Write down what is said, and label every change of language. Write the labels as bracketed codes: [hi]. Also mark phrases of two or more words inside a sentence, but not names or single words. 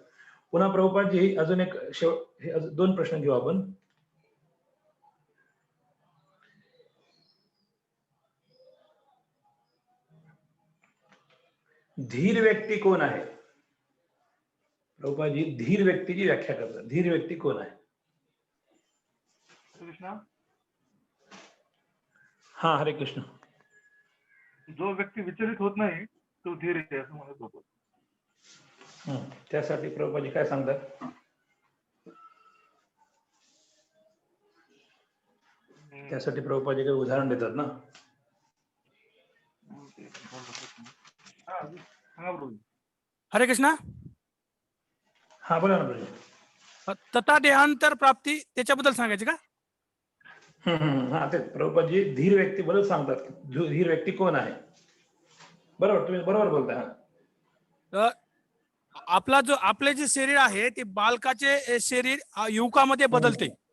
[mr] पुन्हा प्रभुपादजी अजून एक हे दोन प्रश्न घेऊ आपण. धीर व्यक्ती कोण आहे. प्रभुपादजी धीर व्यक्तीची व्याख्या करतात. धीर व्यक्ती कोण आहे. कृष्णा. हा हरे कृष्ण. जो व्यक्ती विचलित होत नाही तो धीर आहे असं म्हणत होतो. त्यासाठी प्रभुपादजी काय सांगतात. त्यासाठी प्रभुपादजी काही उदाहरण देतात ना. हरे कृष्णा. हा बोला ना प्रभुजी. तथा देहांतर प्राप्ती त्याच्याबद्दल सांगायचे का. हा ते प्रभुपादजी धीर व्यक्ती बरोबर सांगतात. धीर व्यक्ती कोण आहे. बरोबर तुम्ही बरोबर बोलता. आपले जे शरीर आहे ते बालकाचे शरीर युवकामध्ये बदलते.